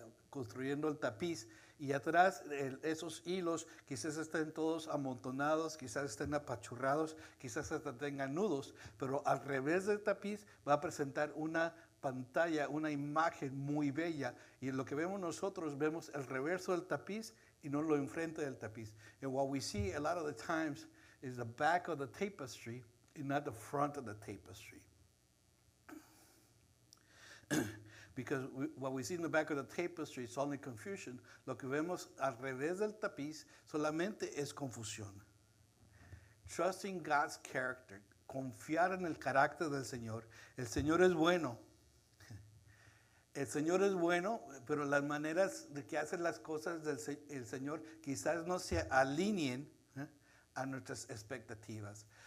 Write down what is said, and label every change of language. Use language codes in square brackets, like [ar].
[es] construyendo el tapiz, y atrás esos hilos quizás estén todos amontonados, quizás estén apachurrados, quizás hasta tengan nudos, pero al revés del tapiz va a presentar una pantalla, una imagen muy bella, y lo que vemos nosotros, vemos el reverso del tapiz y no lo enfrente del tapiz. [en] And what we see a lot of the times is the back of the tapestry and not the front of the tapestry. Because what we see in the back of the tapestry is only confusion. [es] Lo que vemos al revés del tapiz solamente es confusión. [en] Trusting God's character, [es] confiar en el carácter del Señor. El Señor es bueno. El Señor es bueno, pero las maneras de que hace las cosas el Señor quizás no se alineen a nuestras expectativas.